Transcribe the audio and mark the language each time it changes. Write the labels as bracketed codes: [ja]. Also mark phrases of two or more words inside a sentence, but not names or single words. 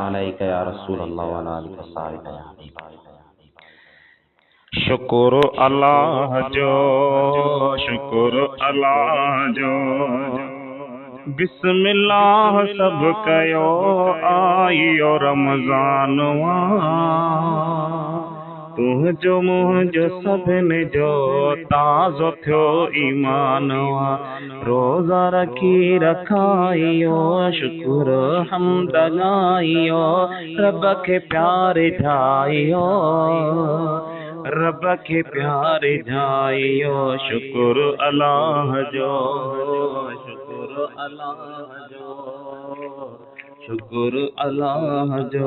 [ar] عليك يا رسول الله و على آله و صحابه يا حبيب. [sd] शुक्र अल्लाह जो, शुक्र अल्लाह जो, बिस्मिल्लाह सब कयो आयो रमज़ान तुझो मुझो सभिनि जो ताज़ो थियो ईमान रोज़ा रखी रखाइयो शुक्र हम्द गाइयो रब के प्यारे ठाहियो रब के प्यारे ठाहियो शुक्र अल्लाह जो, शुक्र अल्लाह जो, शुक्र अल्लाह जो।